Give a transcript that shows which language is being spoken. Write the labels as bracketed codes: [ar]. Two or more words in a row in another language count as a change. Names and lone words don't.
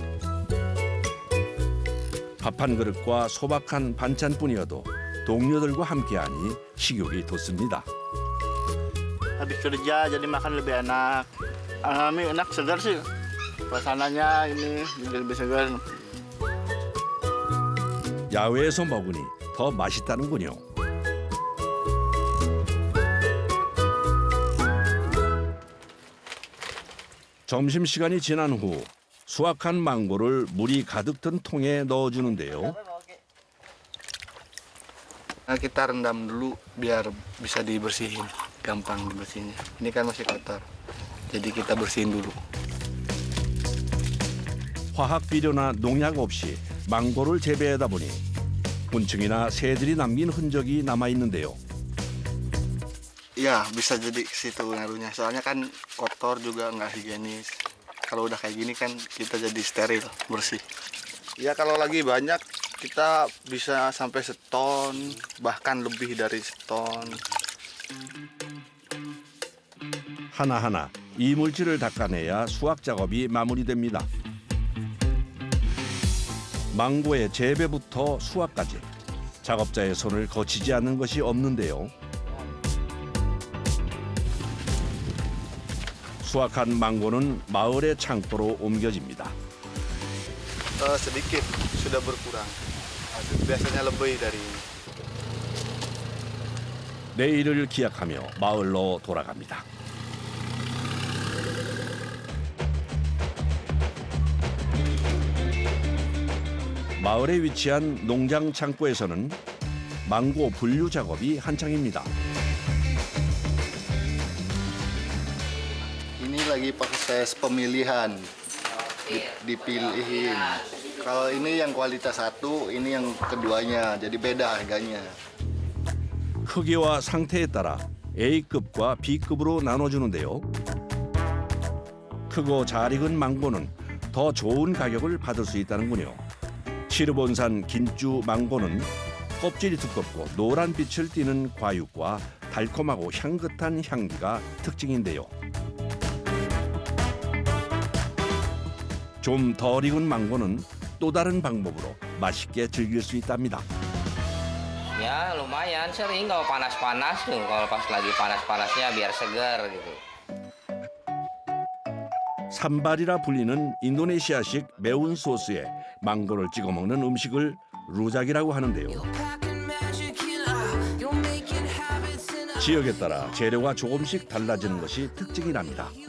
[ko] 밥 한 그릇과 소박한 반찬뿐이어도 동료들과 함께하니 식욕이 돋습니다. [id] Habis kerja jadi makan lebih enak. Alami enak, segar sih. Suasananya ini jadi lebih segar. [ko] 야외에서 먹으니 더 맛있다는군요. 점심시간이 지난 후 수확한 망고를 물이 가득 든 통에 넣어주는데요. [id] Nah, kita rendam dulu biar bisa dibersihin, gampang dibersihinnya. Ini kan masih kotor, jadi kita bersihin dulu. [ko] 화학 비료나 농약 없이 망고를 재배하다 보니 곤충이나 새들이 남긴 흔적이 남아 있는데요. [id] Iya, bisa jadi ke situ ngaruhnya. Soalnya kan kotor juga nggak higienis. Kalau udah kayak gini kan kita jadi steril, bersih. Ya kalau lagi banyak kita bisa sampai seton, bahkan lebih dari seton. [ko] 하나하나 이물질을 닦아내야 수확 작업이 마무리됩니다. 망고의 재배부터 수확까지 작업자의 손을 거치지 않는 것이 없는데요. 수확한 망고는 마을의 창고로 옮겨집니다. [id] Sedikit sudah berkurang. Biasanya lebih dari. [ko] 내일을 기약하며 마을로 돌아갑니다. 마을에 위치한 농장 창고에서는 망고 분류 작업이 한창입니다. [id] Ini lagi proses pemilihan, dipilihin. Kalau ini yang kualitas 1, ini yang keduanya, jadi beda harganya. [ko] 크기와 상태에 따라 A급과 B급으로 나눠주는데요. 크고 잘 익은 망고는 더 좋은 가격을 받을 수 있다는군요. 치르본산 긴주 망고는 껍질이 두껍고 노란 빛을 띠는 과육과 달콤하고 향긋한 향기가 특징인데요. 좀 덜 익은 망고는 또 다른 방법으로 맛있게 즐길 수 있답니다. [id] Ya lumayan sering kalau panas-panas tuh, kalau pas lagi panas-panasnya biar segar gitu. [ko] 산발이라 불리는 인도네시아식 매운 소스에 망고를 찍어 먹는 음식을 루작이라고 하는데요. 지역에 따라 재료가 조금씩 달라지는 것이 특징이랍니다.